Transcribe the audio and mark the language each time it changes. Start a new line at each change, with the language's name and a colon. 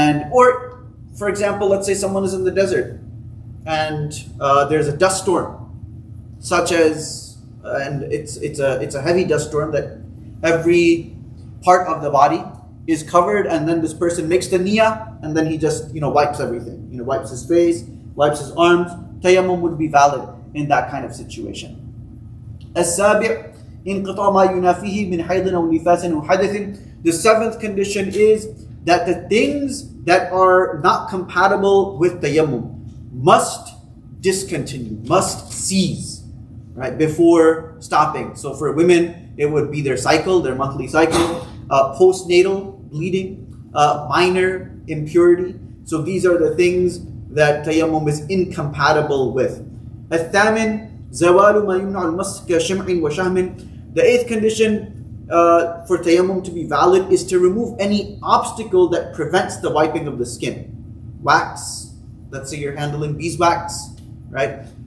English: Or for example, let's say someone is in the desert and there's a dust storm, such as, and it's a heavy dust storm that every part of the body is covered, and then this person makes the niyyah, and then he just wipes everything, wipes his face, wipes his arms. Tayammum would be valid in that kind of situation.
Arabic: السابع انقطاع ما ينافيه من حيض أو نفاس أو حدث.
English: The 7th condition is that the things that are not compatible with tayammum must discontinue, must cease, right, before stopping. So for women, it would be their cycle, their monthly cycle, postnatal bleeding, minor impurity. So these are the things that tayammum is incompatible with.
Arabic: الثامن زوال ما يمنع المس كشمع وشهم.
English: The 8th condition for tayammum to be valid is to remove any obstacle that prevents the wiping of the skin. Wax, let's say you're handling beeswax, right?